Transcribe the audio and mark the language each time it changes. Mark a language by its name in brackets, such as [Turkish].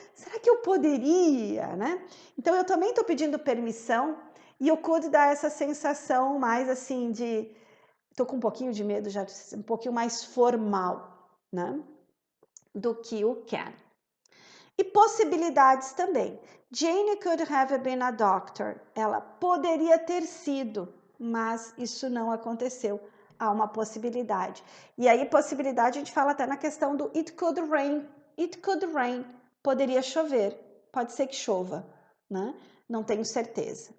[Portuguese] Será que eu poderia, né? Então, eu também estou pedindo permissão e o could dá essa sensação mais assim de... Estou com um pouquinho de medo já, um pouquinho mais formal, né? Do que o can. E possibilidades também. [English] Jane could have been a doctor. [Portuguese] Ela poderia ter sido, mas isso não aconteceu. Há uma possibilidade. E aí, possibilidade, a gente fala até na questão do [English] it could rain. It could rain. [Portuguese] Poderia chover. Pode ser que chova, né? Não tenho certeza.